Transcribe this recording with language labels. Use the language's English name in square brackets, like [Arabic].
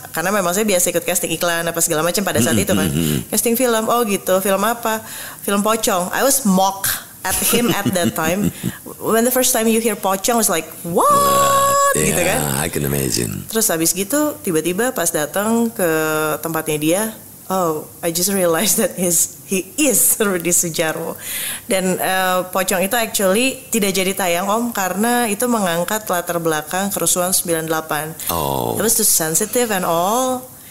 [Indonesian] Karena memang saya biasa ikut casting iklan apa segala macam pada saat itu kan. Casting film, oh gitu. Film apa? Film Pocong. [English] I was mock at him at that time. When the first time you hear Pocong, was like what? [Indonesian] Gitu kan. [English] I can imagine. [Indonesian] Terus habis gitu tiba-tiba pas datang ke tempatnya dia, oh, [English] I just realized that he is Rudi Sudjarwo. [Indonesian] Dan Pocong itu actually tidak jadi tayang Om karena itu mengangkat latar belakang kerusuhan 98. Oh. [English] It was too sensitive and all.